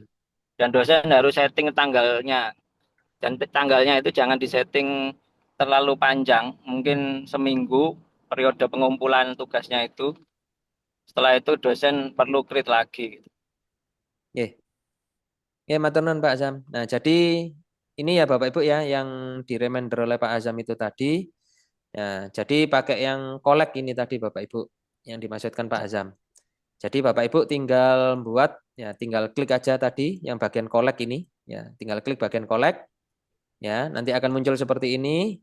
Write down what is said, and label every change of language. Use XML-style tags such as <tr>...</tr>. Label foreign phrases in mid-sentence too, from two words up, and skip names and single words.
<id>Dan dosen harus setting tanggalnya dan tanggalnya itu jangan disetting terlalu panjang, mungkin seminggu periode pengumpulan tugasnya itu. Setelah itu dosen perlu create lagi gitu. Ya, ya</id> <jv>matur nuwun</jv> <id>Pak Azam. Nah, jadi ini ya Bapak Ibu ya yang di reminder oleh Pak Azam itu tadi. Ya, jadi pakai yang kolek ini tadi Bapak Ibu yang dimaksudkan Pak Azam. Jadi Bapak Ibu tinggal buat ya tinggal klik aja tadi yang bagian kolek ini ya, tinggal klik bagian kolek ya, nanti akan muncul seperti ini.</id>